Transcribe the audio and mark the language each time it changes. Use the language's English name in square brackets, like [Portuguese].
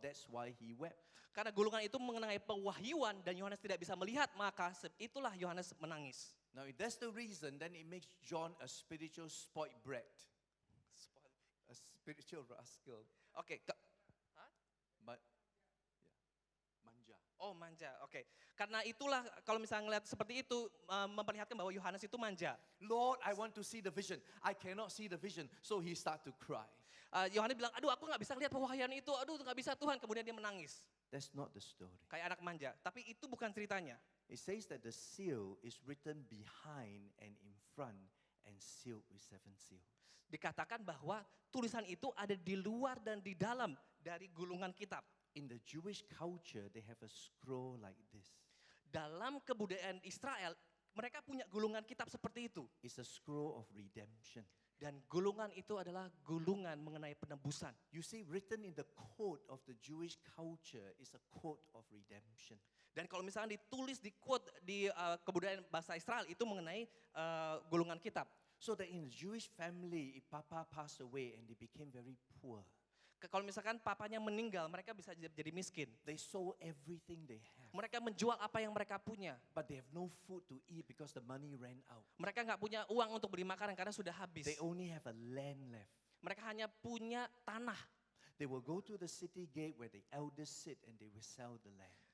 [English] That's why he wept. [Indonesian] Karena gulungan itu mengenai pewahyuan dan Yohanes tidak bisa melihat, maka itulah Yohanes menangis. [English] Now if that's the reason, then it makes John a spiritual spoiled brat. A spiritual rascal. Oke, [Indonesian] But, manja. oh manja, oke. Karena itulah kalau misalnya ngeliat seperti itu, memperlihatkan bahwa Yohanes itu manja. [English] Lord, I want to see the vision. I cannot see the vision. So he start to cry. [Indonesian] Yohanes bilang, aduh aku nggak bisa lihat pewahyuan itu, aduh nggak bisa Tuhan. Kemudian dia menangis, [English] That's not the story. [Indonesian] kayak anak manja. Tapi itu bukan ceritanya. [English] It says that the seal is written behind and in front and sealed with 7 seals. [Indonesian] Dikatakan bahwa tulisan itu ada di luar dan di dalam dari gulungan kitab. [English] In the Jewish culture, they have a scroll like this. [Indonesian] Dalam kebudayaan Israel, mereka punya gulungan kitab seperti itu. [English] It's a scroll of redemption. [Indonesian] Dan gulungan itu adalah gulungan mengenai penebusan. [English] You see, written in the code of the Jewish culture is a code of redemption. [Indonesian] Dan kalau misalnya ditulis di quote di kebudayaan bahasa Israel itu mengenai gulungan kitab. [English] So that in the Jewish family, if Papa passed away and they became very poor, [Indonesian] Kalau misalkan papanya meninggal, mereka bisa jadi miskin. [English] They sold everything they have. [Indonesian] Mereka menjual apa yang mereka punya. [English] But they have no food to eat because the money ran out. [Indonesian] Mereka nggak punya uang untuk beli makanan karena sudah habis. [English] They only have a land left. [Indonesian] Mereka hanya punya tanah. [English] They will go to the city gate where the elders sit and they will sell the land.